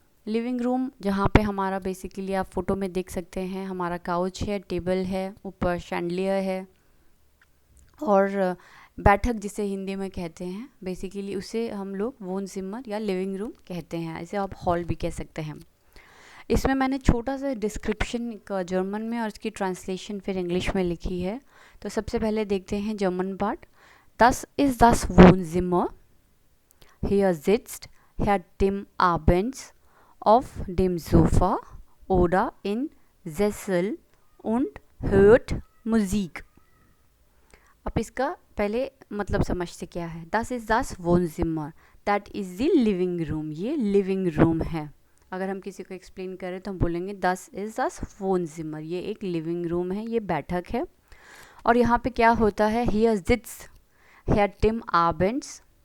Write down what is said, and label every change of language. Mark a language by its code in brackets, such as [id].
[hi] Living room जहाँ पे हमारा बेसिकली आप फोटो में देख सकते हैं, हमारा काउच है, टेबल है, ऊपर शैंडलियर है, और बैठक जिसे हिंदी में कहते हैं बेसिकली उसे हम लोग वोन जिमर या लिविंग रूम कहते हैं। इसे आप हॉल भी कह सकते हैं। इसमें मैंने छोटा सा डिस्क्रिप्शन जर्मन में और इसकी ट्रांसलेशन फिर इंग्लिश में लिखी है। तो सबसे पहले देखते हैं German part. [de] Das ist das Wohnzimmer. Hier sitzt Herr Tim abends auf dem Sofa oder in Sessel und hört Musik. [hi] अब इसका पहले मतलब समझते क्या है। [de] Das ist das Wohnzimmer. [en] That is the living room. [hi] ये लिविंग रूम है। अगर हम किसी को एक्सप्लेन करें तो हम बोलेंगे [de] Das ist das Wohnzimmer. [hi] ये एक लिविंग रूम है, ये बैठक है। और यहाँ पे क्या होता है, [de] Hier sitzt Herr Tim abends.